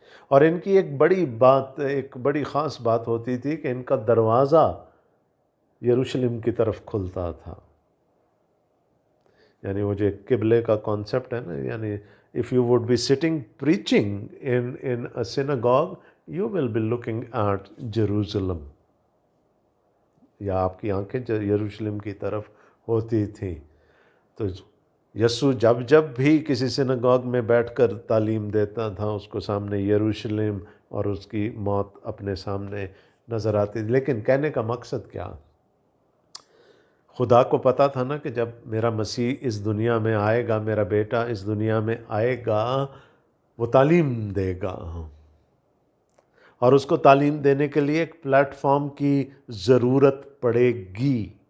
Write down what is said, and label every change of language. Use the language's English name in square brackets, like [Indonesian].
[Urdu] اور ان کی ایک بڑی خاص بات ہوتی تھی کہ ان کا دروازہ یروشلم کی طرف کھلتا تھا. یعنی وہ جو قبلے کا کانسیپٹ ہے نا، یعنی [English] if you would be sitting preaching in a synagogue, you will be looking at Jerusalem. [Urdu] یا آپ کی آنکھیں یروشلم کی طرف ہوتی تھیں. تو یسوع جب بھی کسی سیناگوگ میں بیٹھ کر تعلیم دیتا تھا اس کو سامنے یروشلم اور اس کی موت اپنے سامنے نظر آتی تھی. لیکن کہنے کا مقصد کیا؟ خدا کو پتا تھا نا کہ جب میرا مسیح اس دنیا میں آئے گا، میرا بیٹا اس دنیا میں آئے گا، وہ تعلیم دے گا، اور اس کو تعلیم دینے کے لیے ایک پلیٹ فارم کی ضرورت پڑے گی.